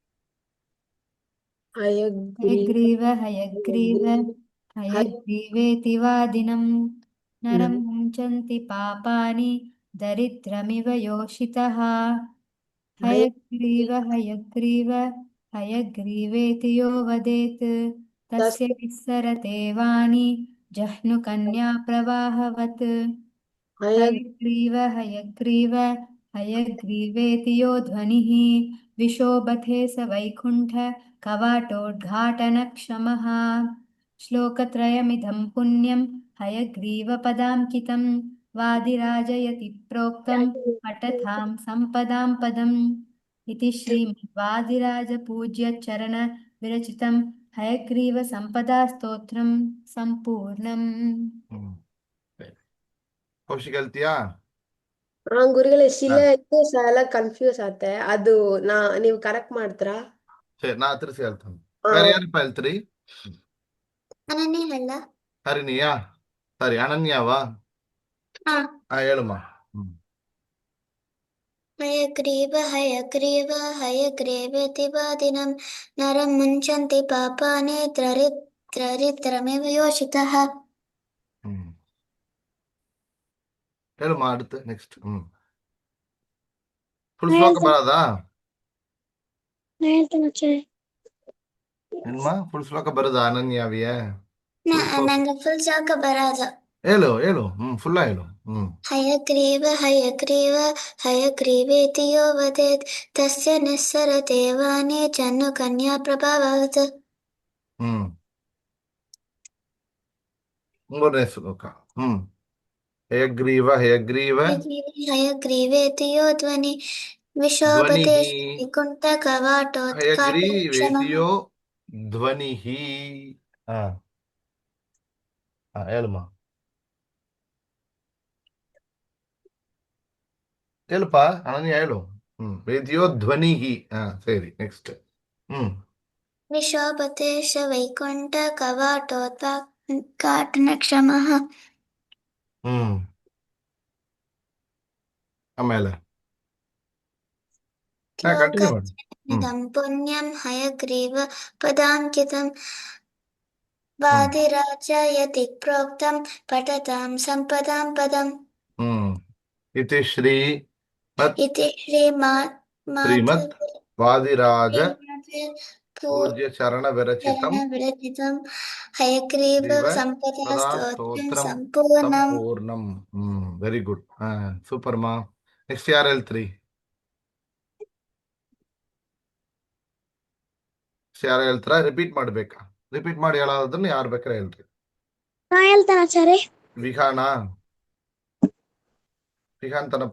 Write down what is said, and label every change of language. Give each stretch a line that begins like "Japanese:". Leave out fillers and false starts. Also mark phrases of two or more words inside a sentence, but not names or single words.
Sanskrit: ಹಯಗ್ರೀವ ಹಯಗ್ರೀವ ಹಯಗ್ರೀವೇತಿ ವಾದಿನಂ ನರಂ ಮುಂಚಂತಿ ಪಾಪಾನಿ ದರಿದ್ರಮಿವ ಯೋಷಿತಃ. ಹಯಗ್ರೀವ ಹಯಗ್ರೀವ ಹಯಗ್ರೀವೇತಿ ಯೋ ವದೇತ್ ತಸ್ಯ ವಿಸ್ಸರತೆ ವಾಣಿ ಜಹ್ನು ಕನ್ಯಾ ಪ್ರವಾಹವತ್. ಹಯಗ್ರೀವ ಹಯಗ್ರೀವ ಹಯಗ್ರೀವೇತಿ ಯೋ ಧ್ವನಿಃ ವಿಶೋಭತೆ ಸ ವೈಕುಂಠ ಕವಾಟೋದ್ಘಾಟನ ಕ್ಷಮಃ. ಶ್ಲೋಕತ್ರಯಮಿದಂ ಪುಣ್ಯಂ ಹಯಗ್ರೀವ ಪದಾಂಕಿತಂ ವಾದಿರಾಜಯತಿ ಪ್ರೋಕ್ತಂ ಪಠತಾಂ ಸಂಪದಾಂ ಪದಂ. ಇತಿ ಶ್ರೀಮದ್ ವಾದಿರಾಜ ಪೂಜ್ಯ ಚರಣ ವಿರಚಿತಂ ಹಯಗ್ರೀವ ಸಂಪದಾ ಸ್ತೋತ್ರಂ ಸಂಪೂರ್ಣಂ.
Kannada: ಕೌಶಿಕ್ ಹೇಳ್ತೀಯಾ? ಗುರುಗಳೇ, ಶಿಲೆ ಎಲ್ಲ ಕನ್ಫ್ಯೂಸ್ ಆತೆ, ಅದು ನೀವು ಕರೆಕ್ಟ್ ಮಾಡ್ತೀರಾ? ಸರಿ, ನಾ ತಿರ್ಸಿ ಹೇಳ್ತಾನೆ. ಬೇರೆ ಯಾರಪ್ಪ ಹೇಳ್ತೀರಿ? ಹರಿಣಿಯಾ? ಸರಿ, ಅನನ್ಯಾವಾ? ಹೇಳಮ್ಮ.
Sanskrit: हयग्रीव हयग्रीव हयग्रीवेति वादिनं नरं मुञ्चन्ति पापानि दरिद्रमिव योषितः
Kannada: ಹ್ಮ್ ಹೇಳಮ್ಮ அடுத்து
English: next full
Kannada: ಶ್ಲೋಕ ಬರೋದಾ ಹೇಳ್ತೇನೆ ಆಚಾರ್ಯ. ಏನ್ಮ ಫುಲ್ ಶ್ಲೋಕ ಬರೋದಾ ಅನನ್ಯಾವಿಯ ಫುಲ್ ಶ್ಲೋಕ ನಂಗೆ ಫುಲ್ ಸಾಕ ಬರಾದ ಹೇಳು ಹೇಳು ಫುಲ್ಲ ಹೇಳು
Sanskrit: हयग्रीव हयग्रीव हयग्रीवेति यो वदेत् तस्य निस्सरते वाणी जह्नुकन्या प्रभाववत्
Kannada: ಮೂರನೇ ಶ್ಲೋಕ
Sanskrit: ಹಯಗ್ರೀವ ಹಯಗ್ರೀವ हयग्रीवेति यो ध्वनि ಧ್ವನಿ विशोभते वैकुण्ठ कवाटोत्काटि क्षमः ಹಯಗ್ರೀವೇತಿಯೋ ಧ್ವನಿ
Kannada: ಹಾ ಹೇಳಮ್ಮ ಹೇಳಪ್ಪ ಅನನ್ಯ ಹೇಳು
Sanskrit: ವೇದಿಯೋ ಧ್ವನಿ
Kannada: ಸರಿ ನೆಕ್ಸ್ಟ್
Sanskrit: विशोभते वैकुण्ठ कवाटोत्काटि क्षमः
Kannada: ಆಮೇಲೆ ಕಂಟಿನ್ಯೂ ಮಾಡಿ
Sanskrit: लोकमिदं पुण्यं हयग्रीव पदाङ्कितं वादिराजयति प्रोक्तं पठतां सम्पदां पदम् इति श्री इति श्रीमद् वादिराज पूज्य चरण विरचितम् विरचितं हयग्रीव सम्पदा स्तोत्रं सम्पूर्णम्
Kannada: ಸಂಪೂರ್ಣಂ
English: very good super
Kannada: ಮಾ ನೆಕ್ಸ್ಟ್ ಯಾರು ಹೇಳ್ತೀರಿ ಯಾರು ಹೇಳ್ತಾರ ರಿಪೀಟ್ ಮಾಡ್ಬೇಕಾ ರಿಪೀಟ್ ಮಾಡಿ ಹೇಳೋದನ್ನ ಯಾರು ಬೇಕಾರೆ ಹೇಳ್ರಿ ನಾ ಹೇಳ್ತೇನೆ ಆಚಾರ್ಯ. ವಿಹಾಂತನಪ್ಪ